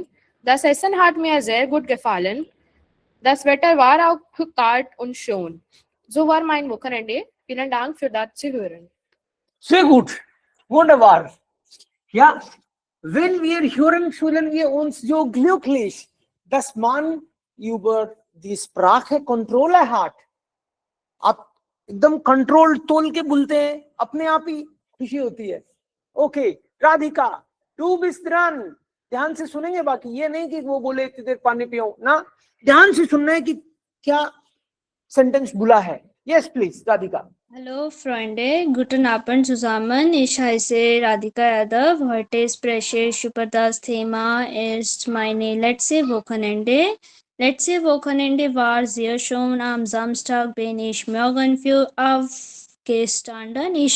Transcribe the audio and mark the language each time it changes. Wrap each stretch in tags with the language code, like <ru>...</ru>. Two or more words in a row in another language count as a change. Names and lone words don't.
<de>Das Essen hat mir sehr gut gefallen. Das Wetter war auch kalt und schön. So war mein Wochenende. Vielen Dank für das Zuhören. Sehr gut. Wunderbar. Ja, wenn wir hören, fühlen wir uns so glücklich, dass man über die Sprache Kontrolle hat.</de> <hi>आप एकदम कंट्रोल तोल के बोलते हैं, अपने आप ही खुशी होती है. ओके, राधिका,</hi> <de>du bist dran.</de> <hi>ध्यान से सुनेंगे, बाकी ये नहीं कि वो बोले इतनी देर पानी पियो ना, ध्यान से सुनना है कि क्या सेंटेंस बोला है.</hi> <en>yes please राधिका.</en> <de>Hallo Freunde, guten Abend zusammen. Ich heiße Radhika Yadav. Heute spreche ich über das Thema ist meine letzte Wochenende. Letzte Wochenende war sehr schön. Am Samstag bin ich morgen früh aufgestanden.</de>